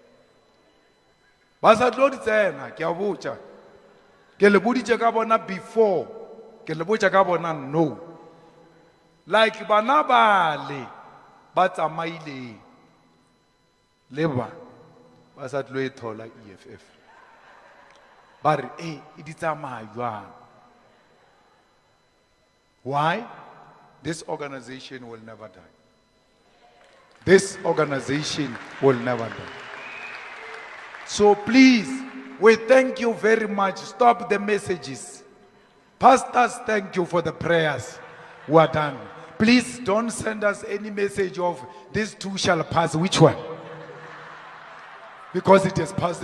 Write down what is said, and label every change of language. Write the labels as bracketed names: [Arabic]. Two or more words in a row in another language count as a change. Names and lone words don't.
[Northern Sotho] ba sa tlo di tsena ke a botša ke le boditše ka bona before ke le botša ka bona [English] no like [Northern Sotho] bana bale ba tsamaile le ba sa tlo e thola EFF ba re e di tsamaya jwang [English] why this organization will never die this organization will never die so please we thank you very much stop the messages pastors thank you for the prayers we are done please don't send us any message of this too shall pass which one because it has passed.